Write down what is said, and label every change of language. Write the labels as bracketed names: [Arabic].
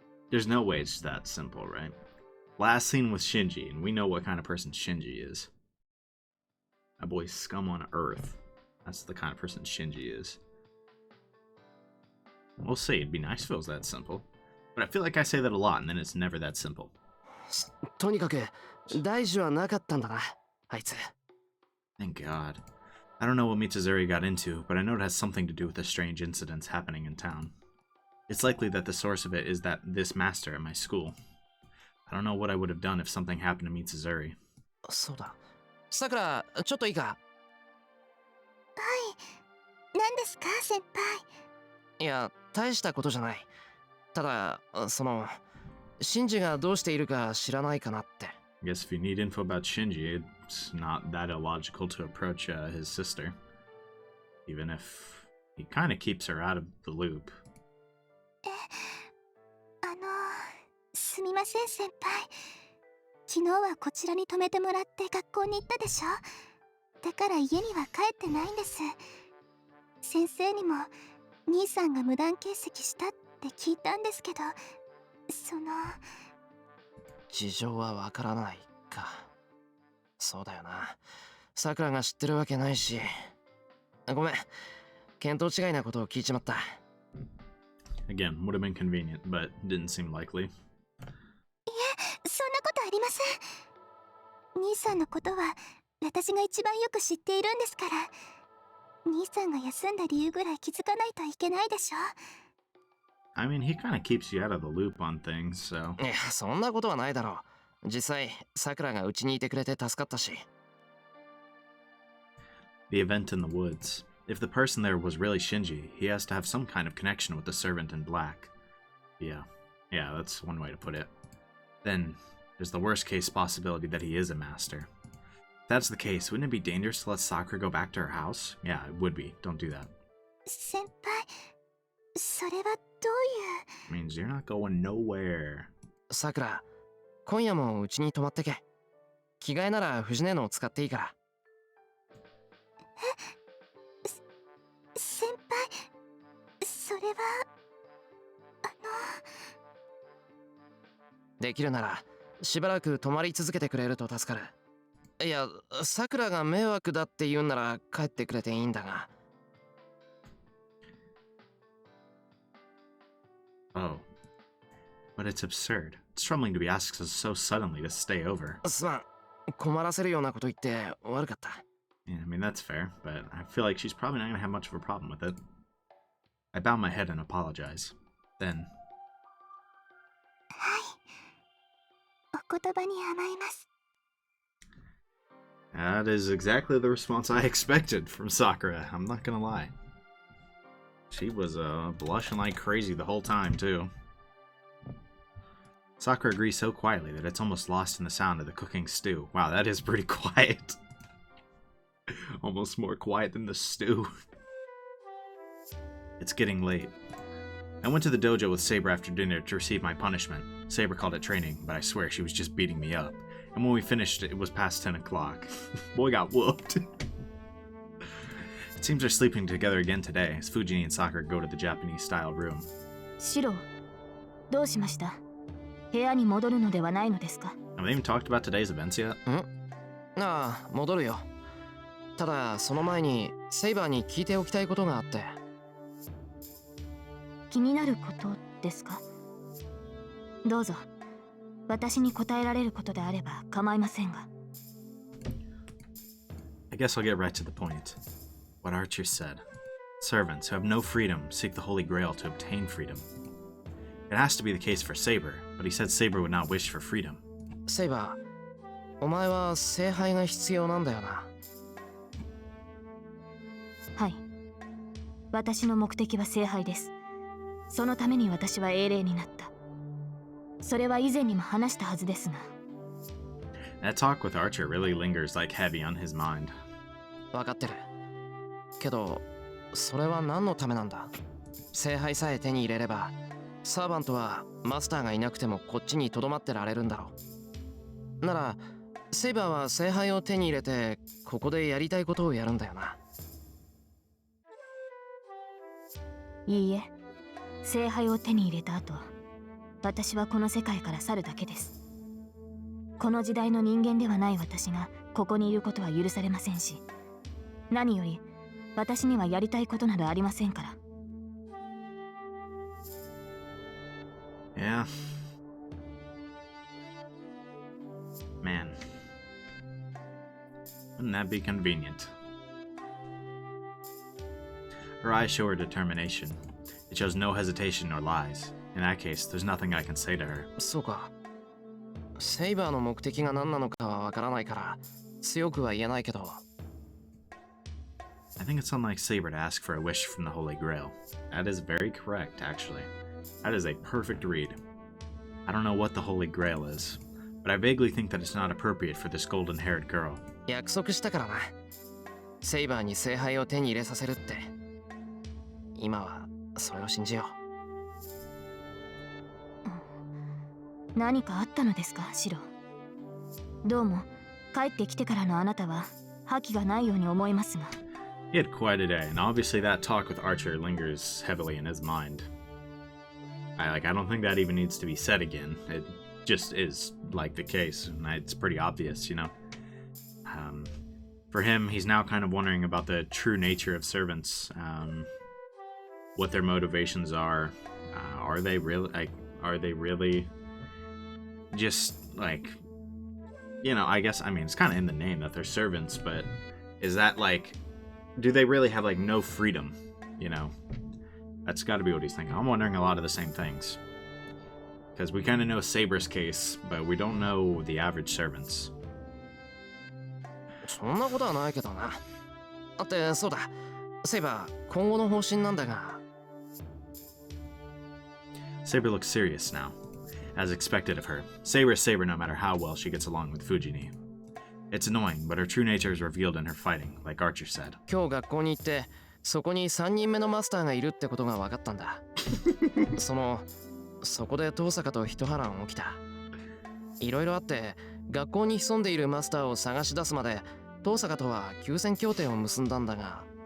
[English] There's no way it's that simple, right? Last seen with Shinji, and we know what kind of person Shinji is. That boy's scum on earth. That's the kind of person Shinji is. We'll see, it'd be nice if it was that simple. But I feel like I say that a lot, and then it's never that simple. [Japanese] とにかく大事はなかったんだな、あいつ。 [English] Thank God. I don't know what Mitsuzuri got into, but I know it has something to do with the strange incidents happening in town. It's likely that the source of it is that this master at my school. I don't know what I would have done if something happened to Mitsuzuri. [Japanese] そうだ。さくら、ちょっといいか？はい。何ですか、先輩。いや、大したことじゃない。ただ、シンジがどうしているか知らないかなって。 [English] I guess if you need info about Shinji, it's not that illogical to approach his sister. Even if he kind of keeps her out of the loop. [Japanese] すみません、先輩。昨日はこちらに泊めてもらって学校に行ったでしょ。だから家には帰ってないんです。先生にも兄さんが無断欠席したって聞いたんですけど、事情はわからないか。そうだよな。さくらが知ってるわけないし。ごめん。見当違いなことを聞いちまった。 [English] Again, would have been convenient, but didn't seem likely. [Japanese] そんなことありません。兄さんのことは私が一番よく知っているんですから。兄さんが休んだ理由ぐらい気づかないといけないでしょ。 [English] I mean, he kind of keeps you out of the loop on things, so... [Japanese] いや、そんなことはないだろう。実際、さくらがうちにいてくれて助かったし。 [English] The event in the woods. If the person there was really Shinji, he has to have some kind of connection with the servant in black. Yeah, that's one way to put it. Then, there's the worst case possibility that he is a master. If that's the case, wouldn't it be dangerous to let Sakura go back to her house? Yeah, it would be. Don't do that. [Japanese] 先輩、それはどういう [English] Means you're not going nowhere. [Japanese] さくら、今夜もうちに泊まってけ。着替えなら藤根のを使っていいから。先輩、それはできるならしばらく泊まり続けてくれると助かる。いや、さくらが迷惑だって言うんなら帰ってくれていいんだが。 [English] Oh. But it's absurd. It's troubling to be asked so suddenly to stay over. [Japanese] すまん。困らせるようなこと言って悪かった。 [English] Yeah, I mean, that's fair, but I feel like she's probably not going to have much of a problem with it. I bow my head and apologize. Then, [Japanese] 言葉に甘えます。 [English] That is exactly the response I expected from Sakura, I'm not gonna lie. She was blushing like crazy the whole time, too. Sakura agrees so quietly that it's almost lost in the sound of the cooking stew. Wow, that is pretty quiet. Almost more quiet than the stew. It's getting late. I went to the dojo with Saber after dinner to receive my punishment. Saber called it training, but I swear she was just beating me up. And when we finished, it was past 10 o'clock. Boy got whooped. It seems they're sleeping together again today, as Fujini and Sakura go to the Japanese-style room. [Japanese] シロ、どうしました？部屋に戻るのではないのですか？ [English] Have they even talked about today's events yet? [Japanese] ああ、戻るよ。ただ、その前に、セイバーに聞いておきたいことがあって。気になることですか？どうぞ。私に答えられることであれば構いませんが。 [English] I guess I'll get right to the point. What Archer said. Servants who have no freedom seek the Holy Grail to obtain freedom. It has to be the case for Saber, but he said Saber would not wish for freedom. [Japanese] セイバー、お前は聖杯が必要なんだよな。はい。私の目的は聖杯です。そのために私は英霊になった。それは以前にも話したはずですが。 [English] That talk with Archer really lingers like heavy on his mind. [Japanese] わかってる。けど、それは何のためなんだ？聖杯さえ手に入れれば、サーバントはマスターがいなくてもこっちに留まってられるんだろう。なら、セイバーは聖杯を手に入れて、ここでやりたいことをやるんだよな。いいえ、聖杯を手に入れた後、私はこの世界から去るだけです。この時代の人間ではない私がここにいることは許されませんし、何より私にはやりたいことなどありませんから。 [English] Yeah. Man. Wouldn't that be convenient? Her eyes show her determination. It shows no hesitation nor lies. In that case, there's nothing I can say to her. [Japanese] そうか。セイバーの目的が何なのかはわからないから、強くは言えないけど。 [English] I think it's unlike Saber to ask for a wish from the Holy Grail. That is very correct, actually. That is a perfect read. I don't know what the Holy Grail is, but I vaguely think that it's not appropriate for this golden-haired girl. [Japanese] 約束したからな。セイバーに聖杯を手に入れさせるって。今はそれを信じよう。何かあったのですか、シロ。どうも帰ってきてからのあなたは覇気がないように思いますが。 [English] He had quite a day, and obviously that talk with Archer lingers heavily in his mind. I don't think that even needs to be said again. It just is like the case, and it's pretty obvious, you know. For him, he's now kind of wondering about the true nature of servants, what their motivations are. Are they really just like, you know? I guess it's kind of in the name that they're servants, but is that like, do they really have like no freedom? You know. That's got to be what he's thinking. I'm wondering a lot of the same things. Because we kind of know Saber's case, but we don't know the average servants. [Japanese] そんなことはないけどな。だってそうだ。セイバー、今後の方針なんだが。 [English] Saber looks serious now, as expected of her. Saber is Saber no matter how well she gets along with Fujini. It's annoying, but her true nature is revealed in her fighting, like Archer said. [Japanese] 今日学校に行って、そこに3人目のマスターがいるってことが分かったんだ。そこで遠坂と一波乱起きた。いろいろあって、学校に潜んでいるマスターを探し出すまで、遠坂とは休戦協定を結んだんだが。